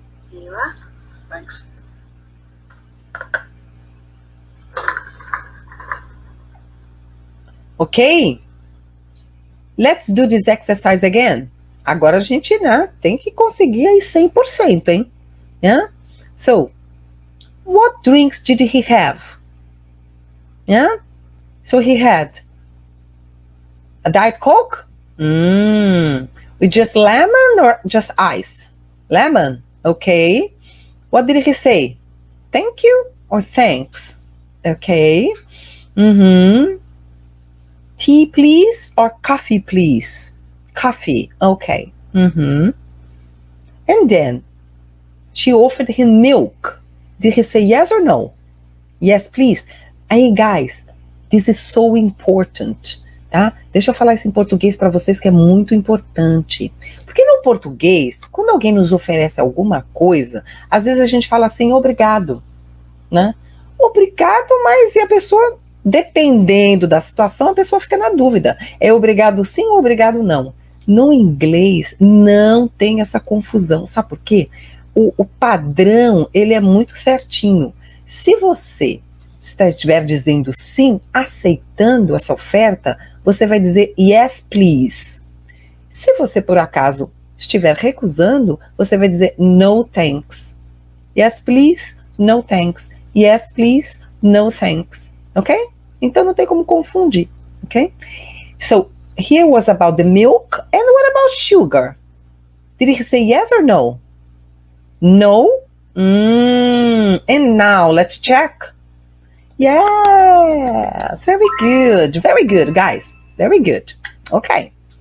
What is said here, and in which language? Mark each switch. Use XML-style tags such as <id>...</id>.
<en>Here you are. Thanks. Ok? Let's do this exercise again.</en> <pt>Agora a gente, né, tem que conseguir aí 100%, hein?</pt> <en>Yeah? So, what drinks did he have? Yeah? So he had a Diet Coke? With just lemon or just ice? Lemon, okay. What did he say? Thank you or thanks? Okay. Tea, please, or coffee, please? Coffee, okay. And then she offered him milk. Did he say yes or no? Yes, please. Aí, guys, this is so important, tá?</en> <pt>Deixa eu falar isso em português para vocês que é muito importante. Porque no português, quando alguém nos oferece alguma coisa, às vezes a gente fala assim, obrigado, né? Obrigado, mas e a pessoa, dependendo da situação, a pessoa fica na dúvida. É obrigado sim ou obrigado não? No inglês não tem essa confusão. Sabe por quê? O padrão, ele é muito certinho. Se você estiver dizendo sim, aceitando essa oferta, você vai dizer</pt> <en>yes, please.</en> <pt>Se você, por acaso, estiver recusando, você vai dizer</pt> <en>no thanks. Yes, please, no thanks. Yes, please, no thanks. Ok?</en> <pt>Então não tem como confundir.</pt> <en>Ok? So, here was about the milk, and what about sugar? Did he say yes or no? No? And now, let's check. Yes, very good, guys. Very good. Okay.</en>